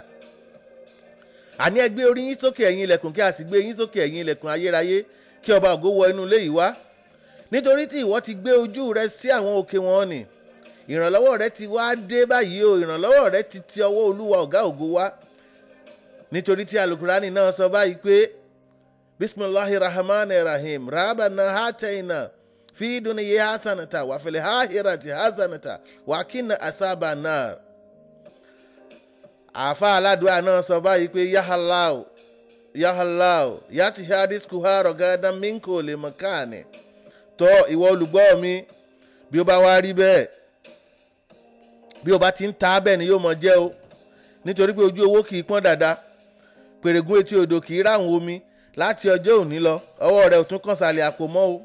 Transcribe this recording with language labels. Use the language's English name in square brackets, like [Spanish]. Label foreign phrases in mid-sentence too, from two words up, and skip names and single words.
[Yoruba] Àní ẹ gbé orí yín sókè ẹ̀yin ilẹ̀kùn kí a sì gbé yín sókè ẹ̀yin ilẹ̀kùn ayérayé kí ọba ògo wọ inú ilé yìí wá. Nítorí tí ìwọ ti gbé ojú rẹ sí àwọn òkè wọn nì. Ìrànlọ́wọ́ rẹ ti wá dé báyìí o, ìrànlọ́wọ́ rẹ ti ti ọwọ́ Olúwa ọ̀gá ògo wá. Nítorí tí Àlùkùránì náà sọ báyìí pé [Arabic] بسم الله الرحمن الرحيم ربنا آتنا في الدنيا حسنة وفي الآخرة حسنة وقنا عذاب النار. [Yoruba] Àfáà aládùá náà sọ báyìí pé ya Allah yati hadis kuharo gadan minko le makane. Tọ́ ìwọ olùgbọ́ mi, bí ó bá wá rí bẹ́ẹ̀, bí ó bá ti ń ta bẹ́ẹ̀ ni yóò mọ jẹ́ o. Nítorí pé ojú owó kì í pọ́n dáadáa, pèrègùn etí odò kì í ráhùn omi. Láti ọjọ́ òní lọ, ọwọ́ rẹ ò tún kàn sàlẹ̀ àpò mọ́ o.